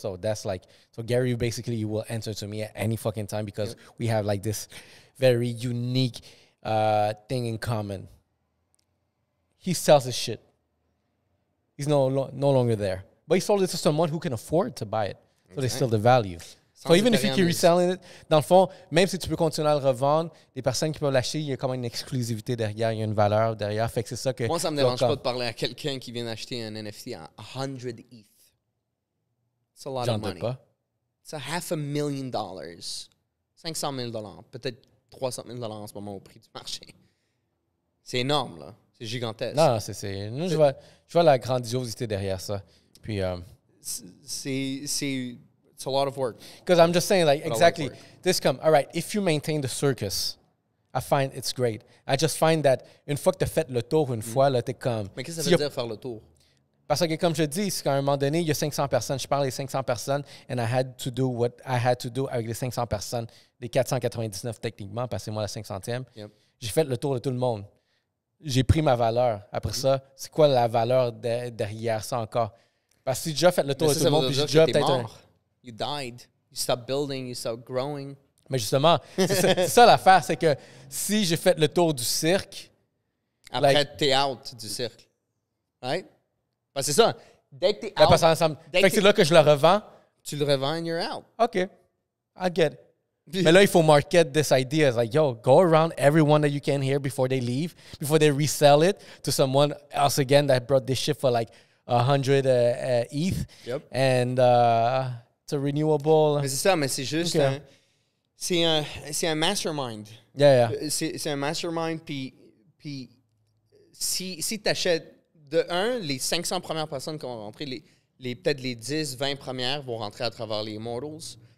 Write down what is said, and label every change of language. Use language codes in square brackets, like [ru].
[en] So that's like, so Gary Vee basically will answer to me at any fucking time because we have like this very unique thing in common. He sells his shit. He's no longer there. But he sold it to someone who can afford to buy it. So there's still the value. So even if you keep reselling it, [fr] dans le fond, même si tu peux continuer à le revendre, les personnes qui peuvent l'acheter, il y a quand même une exclusivité derrière, il y a une valeur derrière. Fait que c'est ça que... Moi, ça me dérange pas de parler à quelqu'un qui vient d'acheter un NFT à 100 ETH. [en] It's a lot of money. [fr] Pas. [en] It's a $500,000. 500 000 $. [fr] Peut-être 300 000 $ en ce moment au prix du marché. C'est énorme, là. C'est gigantesque. Non, je vois la grandiosité derrière ça. Puis... [en] It's a lot of work. Because I'm just saying, like, exactly, work. all right, if you maintain the circus, I find it's great. I just find that [fr] une fois que tu as fait le tour une fois, là, t'es comme... Mais qu'est-ce que ça veut dire faire le tour? Parce que comme je dis, c'est qu'à un moment donné, il y a 500 personnes. Je parle des 500 personnes [en] and I had to do what I had to do [fr] avec les 500 personnes, les 499 techniquement, parce que c'est moi la 500e. [en] Yep. [fr] J'ai fait le tour de tout le monde. J'ai pris ma valeur. Après ça, c'est quoi la valeur derrière ça encore? Parce que si j'ai déjà fait le tour de tout le monde, puis j'ai déjà peut-être un... [en] You died. You stopped building. You stopped growing. [fr] Mais justement, c'est ça l'affaire, c'est que si j'ai fait le tour du cirque... Après, [en] like, [fr] t'es out du cercle. Right? Parce que c'est ça. Dès que t'es là, [en] out, [fr] parce ensemble, fait que c'est là que je le revends. tu le revends [en] and you're out. OK, I get it. [fr] Mais là, il faut market this idea. [en] It's like, yo, go around everyone that you can hear before they leave, before they resell it to someone else again that brought this shit for like 100 ETH. Yep. And it's a renewable... [fr] Mais c'est ça, mais c'est juste [en] Okay. [fr] c'est un mastermind. [en] Yeah. [fr] C'est un mastermind, puis si tu achètes, de un, les 500 premières personnes qui vont rentrer, peut-être les 10, 20 premières vont rentrer à travers les Immortals.